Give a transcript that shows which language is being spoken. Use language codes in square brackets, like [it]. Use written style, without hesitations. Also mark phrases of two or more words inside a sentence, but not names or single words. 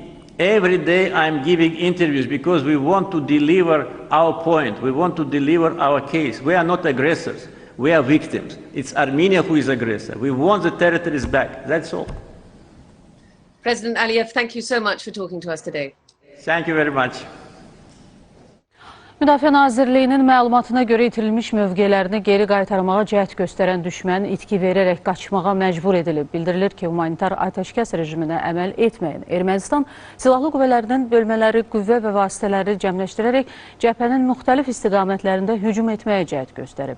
[en] Every day I'm giving interviews because we want to deliver our point. We want to deliver our case. We are not aggressors. We are victims. It's Armenia who is aggressor. We want the territories back. That's all. President Aliyev, thank you so much for talking to us today. Thank you very much. [az] Müdafiə Nazirliyinin məlumatına görə itirilmiş mövqelərini geri qaytarmağa cəhd göstərən düşmən itki verərək qaçmağa məcbur edilib. Bildirilir ki, humanitar atəşkəs rejiminə əməl etməyən Ermənistan silahlı qüvvələrinin bölmələri, qüvvə və vasitələri cəmləşdirərək cəbhənin müxtəlif istiqamətlərində hücum etməyə cəhd göstərib.